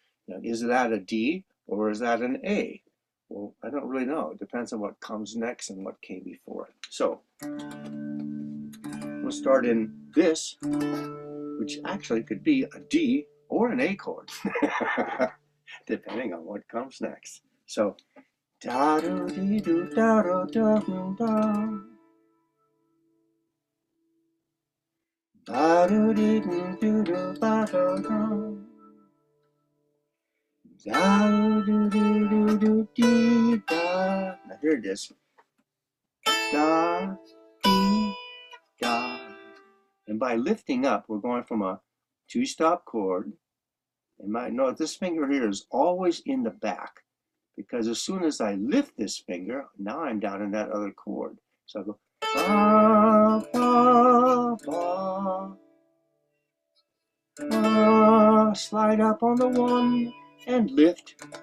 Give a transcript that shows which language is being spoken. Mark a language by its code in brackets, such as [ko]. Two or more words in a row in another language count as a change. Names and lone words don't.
[en] Is that a D or is that an A? Well, I don't really know. It depends on what comes next and what came before it. So we'll start in this, which actually could be a D or an A chord, depending on what comes next. So da do dee do da do da da ba do dee do do do ba do da da do do do do dee da. Now here it is. Da dee da. And by lifting up, we're going from a two-stop chord. And note this finger here is always in the back, because as soon as I lift this finger, now I'm down in that other chord. So I go ba, ba, ba, ba, slide up on the one and lift.